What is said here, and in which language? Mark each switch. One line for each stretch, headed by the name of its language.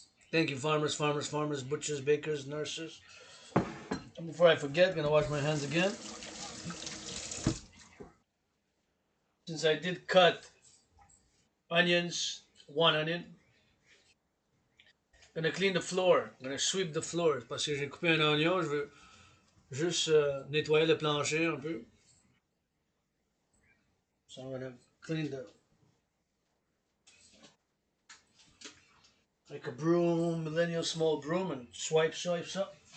English: Thank you, farmers, farmers, farmers, butchers, bakers, nurses. And before I forget, gonna wash my hands again. Since I did cut onions, 1 onion, gonna clean the floor, gonna sweep the floor.
French: Parce que j'ai coupé un oignon, je veux juste nettoyer le plancher un peu.
English: So I'm gonna clean the, like a broom, millennial small broom, and swipe, swipe, swipe.